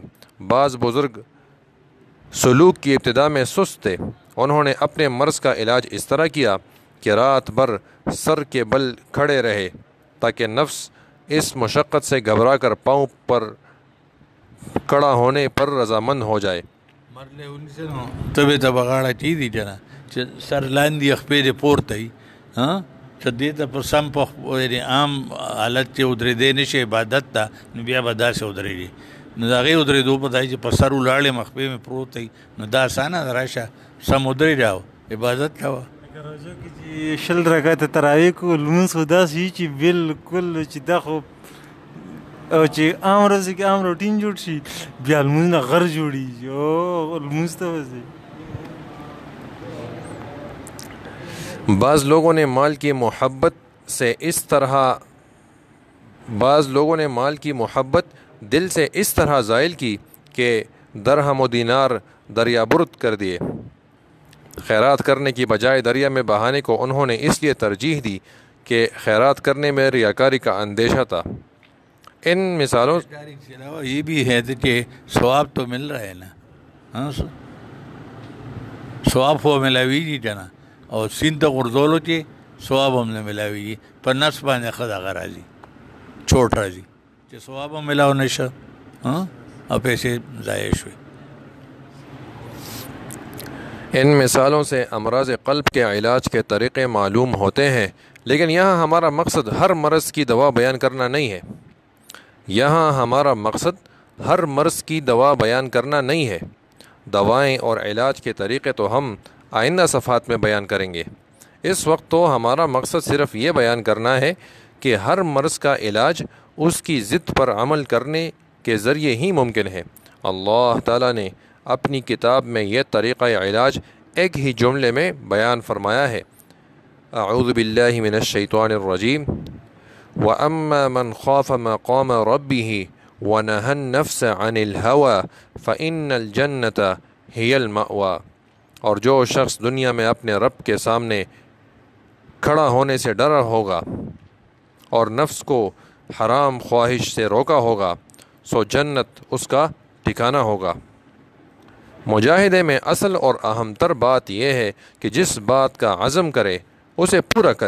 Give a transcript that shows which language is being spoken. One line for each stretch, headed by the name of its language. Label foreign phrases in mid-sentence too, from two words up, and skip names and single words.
Urdu: بعض بزرگ سلوک کی ابتدا میں سست تھے، انہوں نے اپنے مرض کا علاج اس طرح کیا کہ رات بھر سر کے بل کھڑے رہے تاکہ نفس اس مشقت سے گھبرا کر پاؤں پر کڑا ہونے پر رضامند ہو جائے۔
Pashto: مرلے انسانو تبه ته بغاړه چی دی کنه چې سر لاندې خپې دې پورته وي، چې دې ته په سم په عام حالت کې ودرېدی نشي عبادت ته، نو بیا به داسې ودرېږي، نو د هغې ودرېدو په ځای چې په سر ولاړ یم خپې مې پروت دی، نو دا اسانه ده، راشه سم ودرېږه عبادت کوه۔ روژه کې چې شل رکعته تراویح کو لمونځ خو داسې وي چې بالکل چې دا خو او چې عام ورځ کې عام روټین جوړ شي بیا لمونځ نه غر جوړېږي او لمونځ ته وځي۔
Urdu: بعض لوگوں نے مال کی محبت دل سے اس طرح زائل کی کہ درہم و دینار دریا برد کر دیے۔ خیرات کرنے کی بجائے دریا میں بہانے کو انہوں نے اس لیے ترجیح دی کہ خیرات کرنے میں ریاکاری کا اندیشہ تھا۔ ان مثالوں کے علاوہ یہ بھی ہے کہ ثواب تو مل رہا ہے نا،
Pashto: ثواب ہو ملاویږي کنه، او سین ته غرزولو کې ثواب هم نه ملاویږي، په نفس باندې خدای راځي، چوٹ راځي چې ثواب هم ملاو نشه او پیسې ضایع شوي۔
Urdu: ان مثالوں سے امراض قلب کے علاج کے طریقے معلوم ہوتے ہیں، لیکن یہاں ہمارا مقصد ہر مرض کی دوا بیان کرنا نہیں ہے۔ ہر مرض کی دوا بیان کرنا نہیں ہے۔ دوائیں اور علاج کے طریقے تو ہم آئندہ صفحات میں بیان کریں گے۔ اس وقت تو ہمارا مقصد صرف یہ بیان کرنا ہے کہ ہر مرض کا علاج اس کی ضد پر عمل کرنے کے ذریعے ہی ممکن ہے۔ اللہ تعالیٰ نے اپنی کتاب میں یہ طریقہ علاج ایک ہی جملے میں بیان فرمایا ہے۔
Arabic: اعوذ باللہ من الشیطان الرجیم وَأَمَّا مَنْ خَافَ مَقَامَ رَبِّهِ وَنَهَى النَّفْسَ عَنِ الْهَوَى فَإِنَّ الْجَنَّةَ هِيَ الْمَأْوَى،
Urdu: اور جو شخص دنیا میں اپنے رب کے سامنے کھڑا ہونے سے ڈرا ہوگا اور نفس کو حرام خواہش سے روکا ہوگا، سو جنت اس کا ٹھکانہ ہوگا۔ مجاہدے میں اصل اور اہم تر بات یہ ہے کہ جس بات کا عزم کرے اسے پورا کرے۔